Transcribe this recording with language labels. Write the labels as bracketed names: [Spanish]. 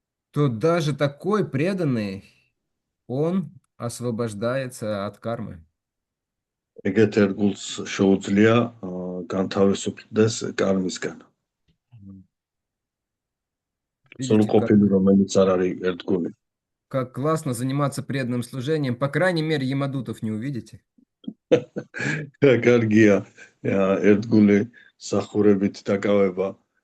[Russian] то даже такой преданный, он освобождается от кармы. [Georgian] ეგეთ ერთგულს შეუძლია განთავისუფლდეს კარმისგან. [Russian] Видите, [Georgian] სრულყოფილი, რომელიც არ არის ერთგული. [Russian] как классно заниматься преданным служением. По крайней мере, ямадутов не увидите. [Georgian] კარგია ერთგული სახურებით დაკავება.